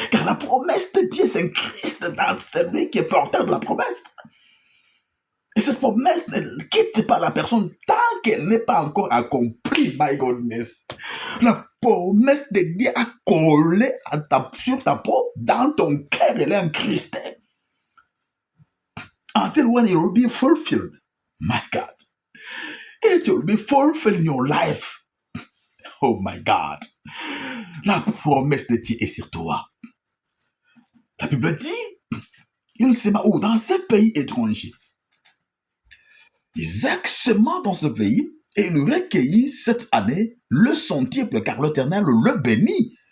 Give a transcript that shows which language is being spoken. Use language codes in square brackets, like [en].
[fr] Car la promesse de Dieu, c'est un Christ dans celui qui est porteur de la promesse. Et cette promesse ne quitte pas la personne tant qu'elle n'est pas encore accomplie. [en] My goodness. [fr] La promesse de Dieu a collé sur ta peau, dans ton cœur, elle est incrustée. [en] Until when it will be fulfilled. My God. It will be fulfilled in your life. Oh my God. [fr] La promesse de Dieu est sur toi. La Bible dit, il sema où? Dans ce pays étranger. Isaac sema dans ce pays et il recueillit cette année le centuple car l'Éternel le bénit.